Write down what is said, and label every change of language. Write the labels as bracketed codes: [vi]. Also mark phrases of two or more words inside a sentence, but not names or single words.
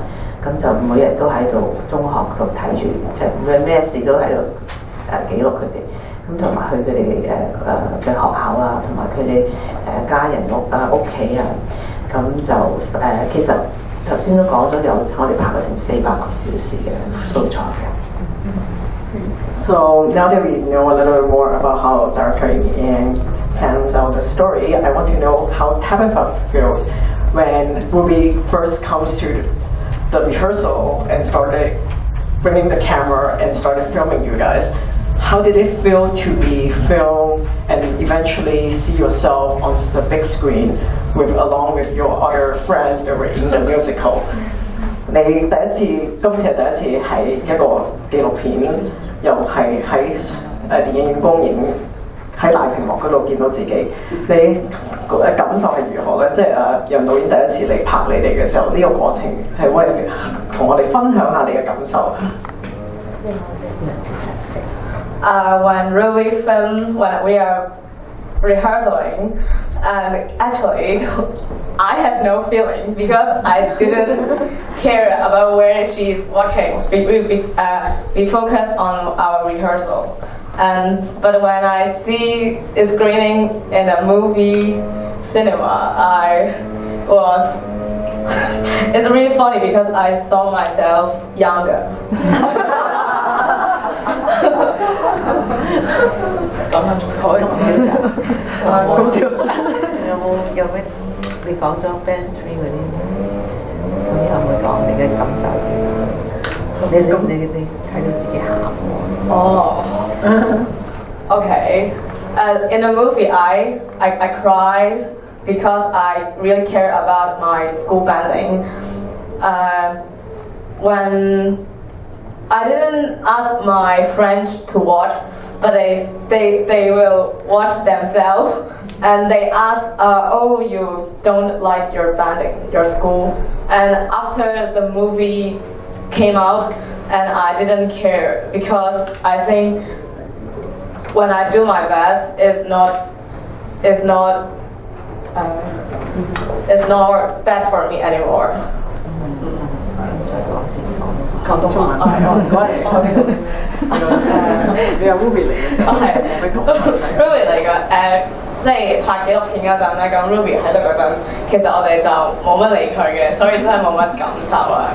[yue] 咁就每日都喺度中學度睇住，即係無論咩事都喺度記錄佢哋。咁同埋去佢哋嘅學校啊，同埋佢哋家人屋企啊。咁就其實頭先都講咗有我哋拍咗成400個小時嘅素材嘅。 [en] So now that we know a little bit more about how Director Yang can tell the story, I want to know how Tabitha feels when Ruby first comes to the rehearsal and started bringing the camera and started filming you guys. how did it feel to be filmed and eventually see yourself on the big screen along with your other friends that were in the musical? [yue] 你今次係第一次喺一個紀錄片，又係喺電影院公映，喺大屏幕嗰度見到自己，你感受係如何咧？即係楊導演第一次嚟拍你哋嘅時候，呢個過程係可以同我哋分享下你嘅感受。 [en] When Ruby filmed, when we are rehearsing, and actually, I have no feelings because I didn't care about where she's walking. We focus on our rehearsal. But when I see it screening in a movie cinema, it's really funny because I saw myself younger. [yue] 講下可以講少少，講少。有咩？你講咗 [en] band three [yue] 嗰啲，咁有冇講你嘅感受？你睇到自己喊喎。 [en] Oh. Okay. In the movie, I cry because I really care about my school banding. When I didn't ask my friends to watch, but they will watch themselves, and they ask, "Oh, you don't like your banding, your school?" And after the movie came out, and I didn't care because I think when I do my best, it's not bad for me anymore. [yue] 廣東話唔該你有 Ruby 嚟嘅時候，係 Ruby 嚟嘅即係拍紀錄片嗰陣咧，咁 Ruby 喺度嗰陣，其實我哋就冇乜理佢嘅，所以真係冇乜感受啊。